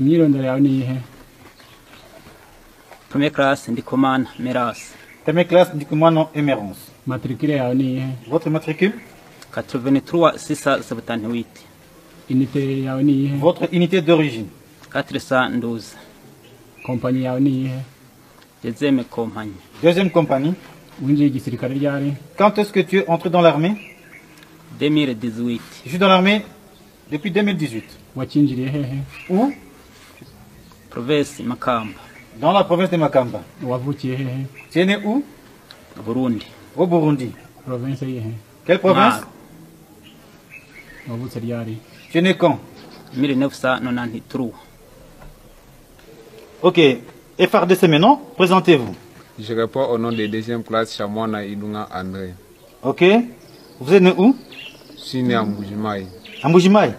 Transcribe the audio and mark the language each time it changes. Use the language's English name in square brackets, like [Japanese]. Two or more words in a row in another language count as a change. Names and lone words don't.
[French] Première classe, Ndikumana Meras. Première classe, Ndikumana Emerance. Matricule Votre matricule? 83 678. Unité Votre unité d'origine? 412. [Rundi] kompanyi yawe ni iyihe? [French] Deuxième compagnie. Deuxième compagnie. [Rundi] Winjiye igisirikare ryari? [French] Quand est-ce que tu es entré dans l'armée? 2018. Je suis dans l'armée depuis 2018. [Rundi] Wakinjiriye hehe? [French] Où? Province Makamba. Dans la province de Makamba. [Rundi] Wavukiye hehe? [French] Tu es né où? Burundi. Au Burundi. [Rundi] Province yihe? [French] Quelle province? [Rundi] Wavutse ryari? [French] Tu es né quand? 1993. Ok. FRDC maintenant, présentez-vous. Je réponds au nom de deuxième classe Chamona Ilunga André. Ok. Vous êtes né où? Je suis né à Mbujimaï. À Mbujimaï.